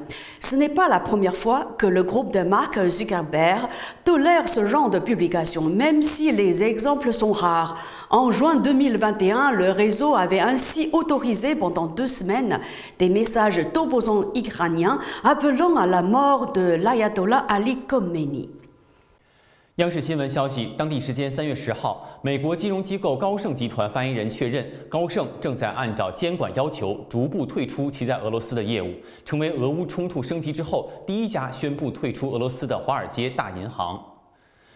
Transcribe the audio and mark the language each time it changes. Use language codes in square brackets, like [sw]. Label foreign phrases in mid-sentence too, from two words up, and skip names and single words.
[fr] Ce n'est pas la première fois que le groupe de Mark Zuckerberg tolère ce genre de publication, même si les exemples sont rares. En juin 2021, le réseau avait ainsi autorisé pendant 2 semaines des messages d'opposants iraniens appelant à la mort de l'ayatollah Ali Khamenei. [zh] 央视新闻消息，当地时间3月10号，美国金融机构高盛集团发言人确认，高盛正在按照监管要求逐步退出其在俄罗斯的业务，成为俄乌冲突升级之后第一家宣布退出俄罗斯的华尔街大银行。